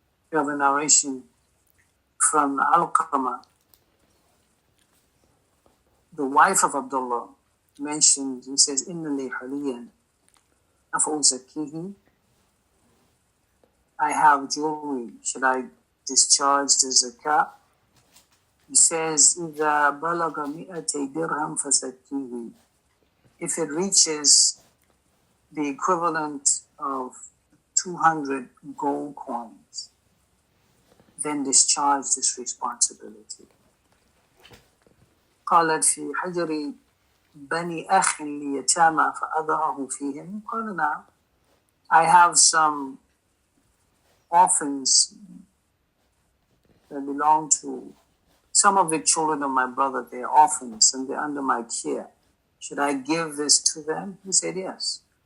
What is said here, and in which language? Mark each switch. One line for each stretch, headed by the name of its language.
English: We have a narration from Alqamah, the wife of Abdullah, mentioned, he says,
Arabic: Inna li haliyan af'uzakihi.
English: I have jewelry, should I discharge the zakat? He says,
Arabic: إِذَا بَلَغَ مِئَةَ دِرْهَمْ فَزَكِّيهِ.
English: If it reaches the equivalent of 200 gold coins, then discharge this responsibility.
Arabic: قالت في حجر بني أخ ليتامى فأضعه فيهم. قال نعم.
English: I have some orphans that belong to some of the children of my brother. They're orphans and they're under my care. Should I give this to them? He said yes.